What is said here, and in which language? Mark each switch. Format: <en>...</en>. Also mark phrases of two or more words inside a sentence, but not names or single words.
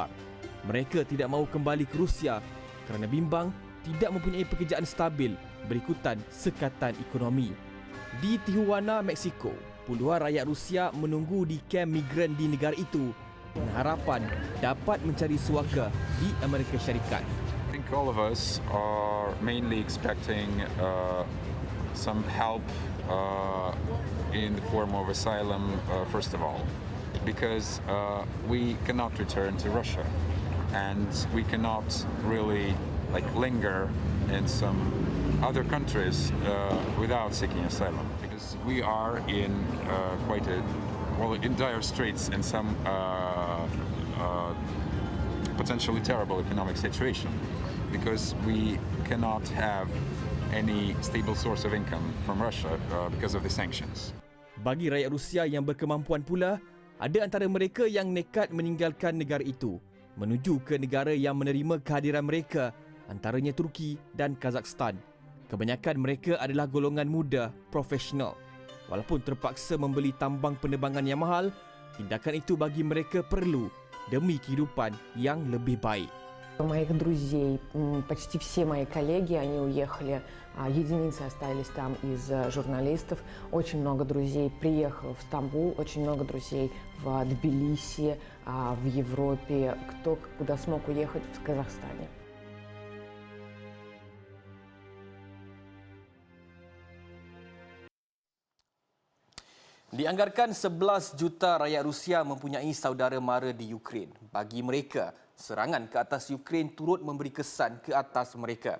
<ms>Mereka tidak mahu kembali ke Rusia kerana bimbang tidak mempunyai pekerjaan stabil berikutan sekatan ekonomi. Di Tijuana, Meksiko, puluhan rakyat Rusia menunggu di kem migran di negara itu dengan harapan dapat mencari suaka di Amerika Syarikat.</ms> <en>I think all of us are mainly expecting some help in the form of asylum, first of all, because we cannot return to Russia and we cannot really linger in some other countries without seeking asylum, because we are in in dire straits in some potentially terrible economic situation, because we cannot have any stable source of income from Russia because of the sanctions.</en> <ms>Bagi rakyat Rusia yang berkemampuan pula, ada antara mereka yang nekat meninggalkan negara itu menuju ke negara yang menerima kehadiran mereka, antaranya Turki dan Kazakhstan. Kebanyakan mereka adalah golongan muda profesional. Walaupun terpaksa membeli tambang penerbangan yang mahal, tindakan itu bagi mereka perlu demi kehidupan yang lebih baik.</ms> <ru>Моих друзей, почти все мои коллеги, они уехали, единицы остались там из журналистов. Очень много друзей приехало в Стамбул, очень много друзей в Тбилиси, в Европе, кто куда смог уехать в Казахстане.</ru> <ms>Dianggarkan 11 juta rakyat Rusia mempunyai saudara mara di Ukraine. Bagi mereka, serangan ke atas Ukraine turut memberi kesan ke atas mereka.</ms>